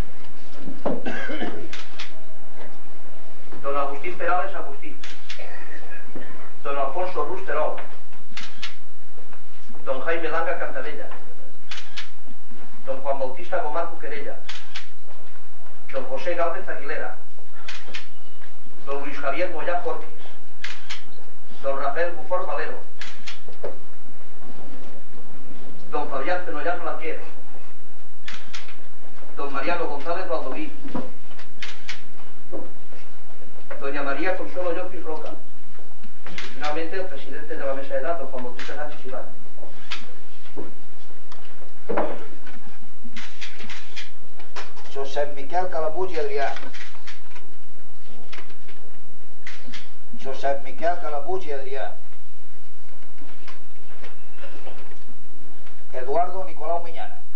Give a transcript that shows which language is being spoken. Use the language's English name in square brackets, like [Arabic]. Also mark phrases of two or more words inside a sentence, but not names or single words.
[Spanish] don Agustín Perales Agustín, don Alfonso Rusterol, don Jaime Langa Cantarella, don Juan Bautista Gomar Cuquerella, don José Gálvez Aguilera, don Luis Javier Moyá Jorquez, don Rafael Bufor Valero, don Fabián Fenollán Blanquer, don Mariano González Valdoví, doña María Consuelo Llopis Roca, y finalmente el presidente de la mesa de edad, don Juan Bautista Sánchez Iván. Josep Miquel Calabuig i Adrià. Josep Miquel Calabuig i Adrià. Eduardo Nicolau Miñana.